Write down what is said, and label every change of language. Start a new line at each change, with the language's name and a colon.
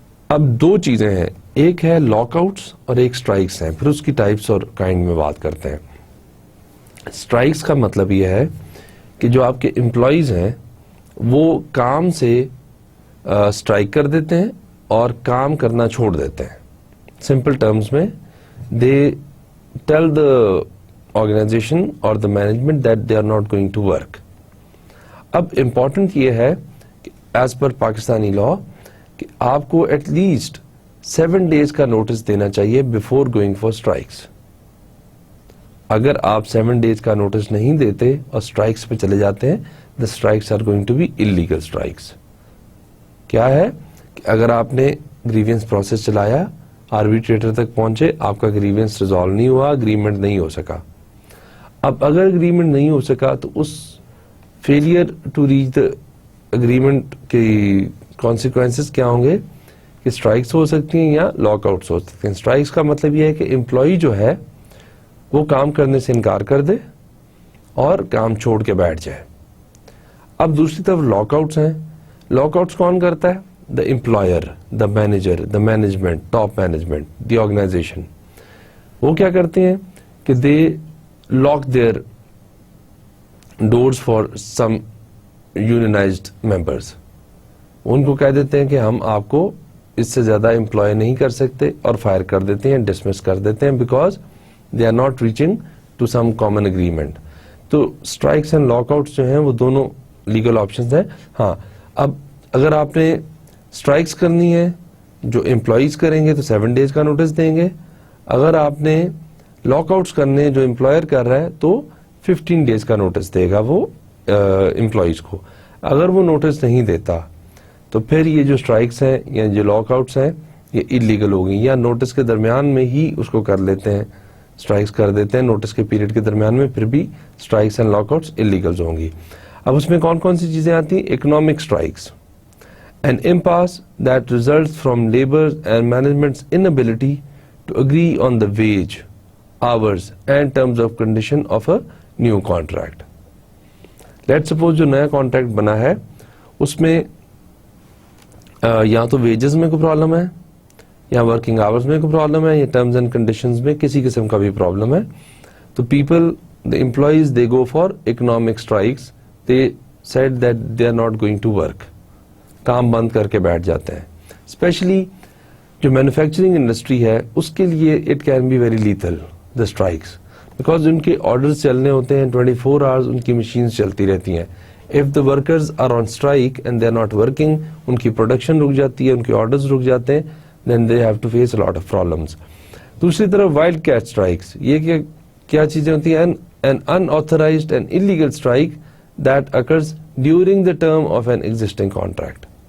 Urdu: اب دو چیزیں ہیں, ایک ہے لاک آؤٹس اور ایک اسٹرائکس ہیں, پھر اس کی ٹائپس اور کائنڈ میں بات کرتے ہیں. اسٹرائکس کا مطلب یہ ہے کہ جو آپ کے امپلائیز ہیں وہ کام سے اسٹرائک کر دیتے ہیں اور کام کرنا چھوڑ دیتے ہیں.
English: Simple terms میں they tell the organisation اور the management that they are not going to work.
Urdu: اب امپورٹنٹ یہ ہے کہ ایز پر پاکستانی لا کہ آپ کو ایٹ لیسٹ 7 days کا نوٹس دینا چاہیے
English: Before going for strikes.
Urdu: اگر آپ 7 days کا نوٹس نہیں دیتے اور اسٹرائکس پہ چلے جاتے ہیں,
English: The strikes are going to be illegal strikes.
Urdu: کیا ہے کہ اگر آپ نے گریوینس پروسیس چلایا, آربیٹریٹر تک پہنچے, آپ کا گریوینس ریزالو نہیں ہوا, اگریمنٹ نہیں ہو سکا. اب اگر اگریمنٹ نہیں ہو سکا تو اس failure to reach the agreement کی کانسیکوینسز کیا ہوں گے کہ اسٹرائکس ہو سکتی ہیں یا لاک آؤٹس ہو سکتے ہیں. اسٹرائکس کا مطلب یہ ہے کہ امپلائی جو ہے وہ کام کرنے سے انکار کر دے اور کام چھوڑ کے بیٹھ جائے. اب دوسری طرف لاک آؤٹس ہیں.
English: lockouts
Urdu: کون کرتا ہے؟
English: The employer, the manager, the management, top management, the organisation.
Urdu: وہ کیا کرتے ہیں کہ
English: They lock their doors for some unionised members.
Urdu: ان کو کہہ دیتے ہیں کہ ہم آپ کو اس سے زیادہ امپلائی نہیں کر سکتے اور فائر کر دیتے ہیں, ڈسمس کر دیتے ہیں,
English: Because they are not reaching to some common agreement.
Urdu: تو اسٹرائکس اینڈ لاک آؤٹس جو ہیں وہ دونوں لیگل آپشنز ہیں. ہاں, اب اگر آپ نے اسٹرائکس کرنی ہے جو امپلائیز کریں گے تو 7 days کا نوٹس دیں گے. اگر آپ نے لاک آؤٹس کرنے جو امپلائر کر رہا ہے تو 15 days کا نوٹس دے گا وہ امپلائیز کو. اگر وہ نوٹس نہیں دیتا تو پھر یہ جو اسٹرائکس ہیں یا جو لاک آؤٹس ہیں یہ انلیگل ہو گئی, یا نوٹس کے درمیان میں ہی اس کو کر لیتے ہیں, اسٹرائکس کر دیتے ہیں نوٹس کے پیریڈ کے درمیان میں, پھر بھی strikes and lock outs illegal ہوں گی. اب اس میں کون کون سی چیزیں آتی ہیں؟
English: Economic strikes, an impasse that results from labor's and management's inability to agree on the wage, hours and terms of condition of a new contract. Let's suppose
Urdu: جو نیا کانٹریکٹ بنا ہے اس میں یا تو ویجز میں کوئی پرابلم ہے, یا ورکنگ آورز میں کوئی پرابلم ہے, یا ٹرمز اینڈ کنڈیشنز میں کسی قسم کا بھی پرابلم ہے, تو people,
English: the employees, they go for economic strikes. They said that they are not going to work.
Urdu: کام بند کر کے بیٹھ جاتے ہیں. اسپیشلی جو مینوفیکچرنگ انڈسٹری ہے اس کے لیے
English: it can be very lethal,
Urdu: the strikes, because ان کے آرڈرز چلنے ہوتے ہیں 24 hours, ان کی مشینز چلتی رہتی ہیں.
English: If the workers are on strike and they are not working,
Urdu: ان کی پروڈکشن رک جاتی ہے, ان کے آرڈرز رک جاتے ہیں,
English: then they have to face a lot of problems.
Urdu: دوسری طرف وائلڈ کیٹ اسٹرائکس, یہ کیا چیزیں ہوتی ہیں؟
English: an unauthorized and illegal strike that occurs during the term of an existing contract.